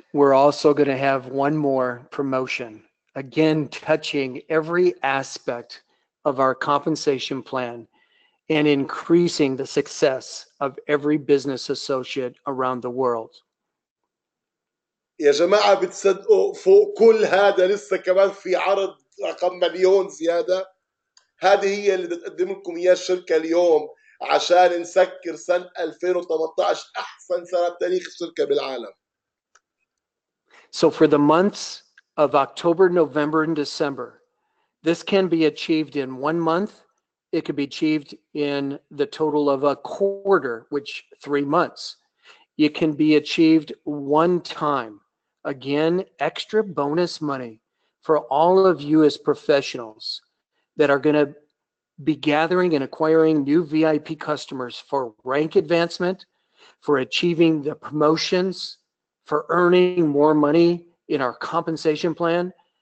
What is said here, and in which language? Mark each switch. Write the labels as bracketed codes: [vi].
[en] We're also going to have one more promotion, again touching every aspect of our compensation plan and increasing the success of every business associate around the world. [ar] يا جماعة بتصدقوا فوق كل هذا لسه كمان في عرض رقم مليون زيادة؟ هذه هي اللي بتقدم لكم إياه الشركة اليوم عشان نسكر سنة 2018 أحسن سنة بتاريخ الشركة بالعالم. [en] So for the months of October, November, and December, this can be achieved in 1 month. It could be achieved in the total of a quarter, which 3 months. It can be achieved one time. Again, extra bonus money for all of you as professionals that are going to be gathering and acquiring new VIP customers for rank advancement, for achieving the promotions, for earning more money in our compensation plan.